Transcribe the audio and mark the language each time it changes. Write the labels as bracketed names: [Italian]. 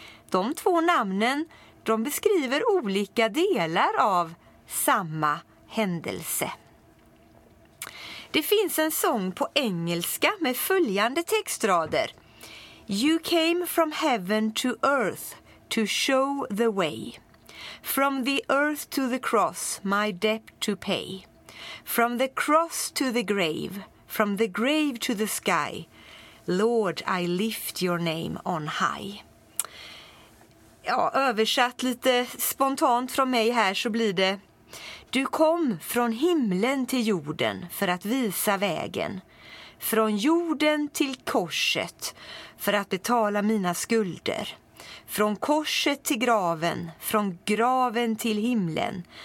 [Swedish] De två namnen, de beskriver olika delar av samma händelse. Det finns en sång på engelska med följande textrader: [English] You came from heaven to earth to show the way. From the earth to the cross, my debt to pay. From the cross to the grave, from the grave to the sky. Lord, I lift your name on high. [Swedish] Ja, översatt lite spontant från mig här så blir det: Du kom från himlen till jorden för att visa vägen. Från jorden till korset för att betala mina skulder. Från korset till graven, från graven till himlen.